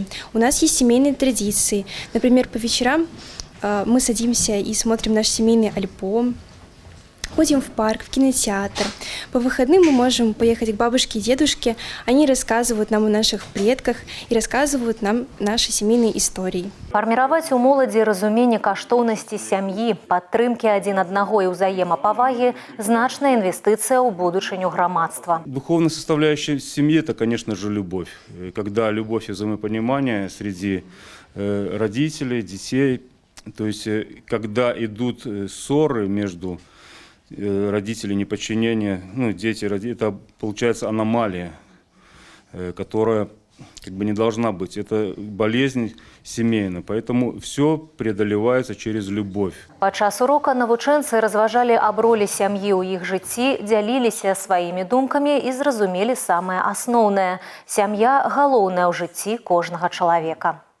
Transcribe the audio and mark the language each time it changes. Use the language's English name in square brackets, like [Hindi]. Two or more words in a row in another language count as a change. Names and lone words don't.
[Russian] У нас есть семейные традиции. Например, по вечерам мы садимся и смотрим наш семейный альбом, ходим в парк, в кинотеатр. По выходным мы можем поехать к бабушке и дедушке. Они рассказывают нам о наших предках и рассказывают нам наши семейные истории. [Belarusian] Фарміраваць у моладзі разуменне каштоўнасці сям'і, падтрымкі адзін аднаго і ўзаемапавагі – значная инвестиция ў будучыню грамадства. [Russian] Духовная составляющая семьи – это, конечно же, любовь. Когда любовь и взаимопонимание среди родителей, детей, то есть когда идут ссоры между родители неподчинения, дети, это получается аномалия, которая не должна быть. Это болезнь семейная, поэтому все преодолевается через любовь. [Belarusian] Падчас урока навучэнцы разважалі аб ролі сям'і ў іх жыцці, дзяліліся сваімі думкамі і зразумелі самае асноўнае – сям'я галоўная ў жыцці кожнага чалавека.